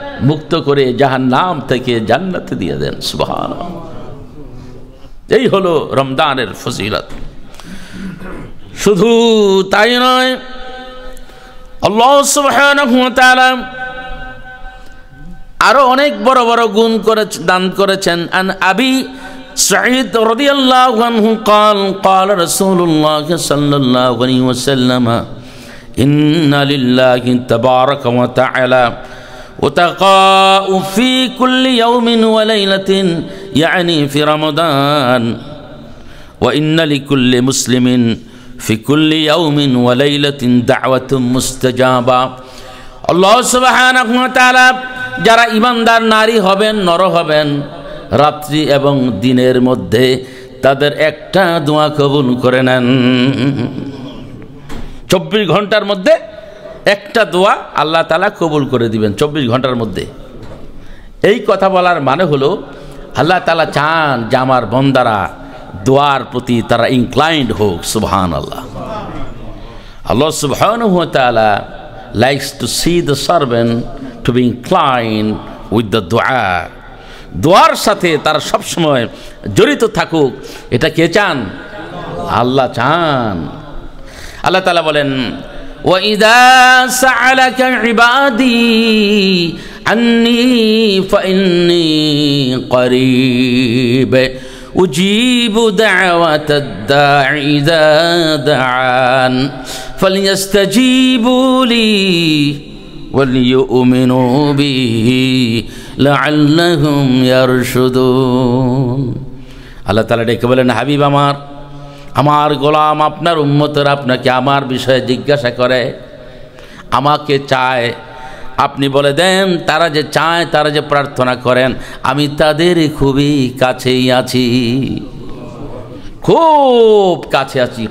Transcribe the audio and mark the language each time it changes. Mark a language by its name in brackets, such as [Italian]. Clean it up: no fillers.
[Bangla] মুক্ত করে জাহান্নাম থেকে জান্নাতে দিয়ে দেন। সুবহানাল্লাহ। এই হলো রমজানের ফজিলত। শুধু তাই নয়, আল্লাহ সুবহানাহু ওয়া তাআলা আরো অনেক বড় বড় গুণ করে দান করেছেন। আন আবি সাঈদ রাদিয়াল্লাহু আনহু [Arabic] قال قال رسول الله صلى الله عليه وسلم إن لله تبارك وتعالى وتقاء في كل يوم وليلة يعني في رمضان وإن لكل مسلم في كل يوم وليلة دعوة مستجابة। [Bangla] আল্লাহ সুবহানাহু ওয়া তাআলা যারা ঈমানদার নারী হবেন, নর হবেন, রাত্রি এবং দিনের মধ্যে তাদের একটা দোয়া কবুল করে নেন। 24 ঘন্টার মধ্যে একটা দোয়া আল্লাহ তাআলা কবুল করে দিবেন 24 ঘন্টার মধ্যে। এই কথা বলার মানে হলো আল্লাহ তাআলা চান যে আমার বান্দারা দোয়ার প্রতি তারা ইনক্লাইন্ড হোক। সুবহানাল্লাহ। [English] আল্লাহ সুবহানাহু ওয়া তাআলা likes to see the servant to be inclined with the dua. [Bangla] দোয়ার সাথে তারা সব সময় জড়িত থাকুক, এটা কে চান? আল্লাহ চান। [Arabic] আল্লাহ তাআলা বলেন, وَإِذَا سَأَلَكَ عِبَادِي عَنِّي فَإِنِّي قَرِيبٌ أُجِيبُ دَعْوَةَ الدَّاعِ إِذَا دَعَانِ فَلْيَسْتَجِيبُوا لِي وَلْيُؤْمِنُوا بِي لَعَلَّهُمْ يَرْشُدُونَ। [Bangla] আল্লাহ তাআলা ডেকে বলেন, হাবিব আমার গোলাম, আপনার উম্মতরা আপনাকে আমার বিষয়ে জিজ্ঞাসা করে, আমাকে চায়। আপনি বলে দেন তারা যে চায়, তারা যে প্রার্থনা করেন, আমি তাদের খুবই কাছেই আছি, খুব কাছে আছি।